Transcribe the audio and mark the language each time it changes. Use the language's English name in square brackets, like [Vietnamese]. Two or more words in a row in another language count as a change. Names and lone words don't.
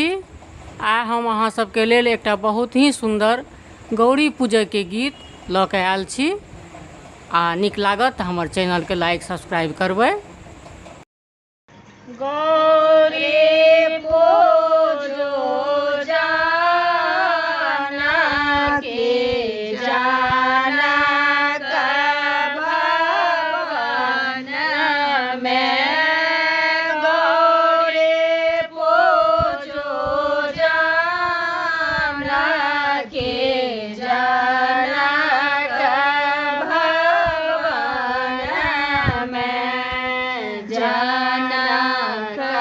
[Maithili] आइ हम अहाँ सबके लेल एकटा बहुत ही सुंदर गौरी पूजय के गीत लऽ के आयल छी। आ नीक लागत तऽ हमर चैनल के [English] like subscribe [Maithili] करबै। गौरी पूजो जाना के जाना भवन में, गौरी पूजो जाना के जाना भवन में, जनक